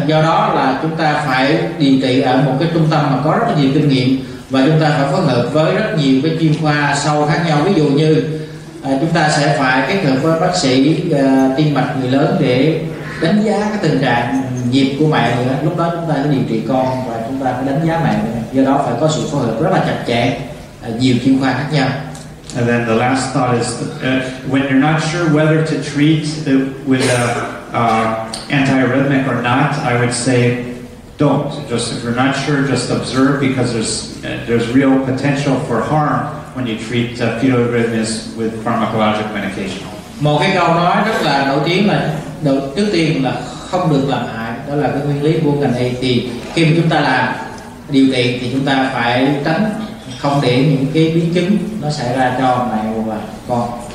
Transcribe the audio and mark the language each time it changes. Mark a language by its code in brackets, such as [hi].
[vi] Do đó là chúng ta phải điều trị ở một cái trung tâm mà có rất là nhiều kinh nghiệm, và chúng ta phải phối hợp với rất nhiều cái chuyên khoa sâu khác nhau. Ví dụ như chúng ta sẽ phải kết hợp với bác sĩ tim mạch người lớn để đánh giá cái tình trạng nhịp của mẹ nữa. Lúc đó chúng ta sẽ điều trị con và chúng ta phải đánh giá mẹ nữa. Do đó phải có sự phối hợp rất là chặt chẽ, nhiều chuyên khoa khác nhau. [en] And then the last thought is, when you're not sure whether to treat with antiarrhythmic or not, I would say don't. Just if you're not sure, just observe, because there's real potential for harm when you treat fetal arrhythmias with pharmacologic medication. [vi] Một cái câu nói rất là nổi tiếng là trước tiên là không được làm hại, đó là cái nguyên lý của ngành y. Thì khi mà chúng ta làm điều trị thì chúng ta phải tránh không để những cái biến chứng nó xảy ra cho mẹ và con.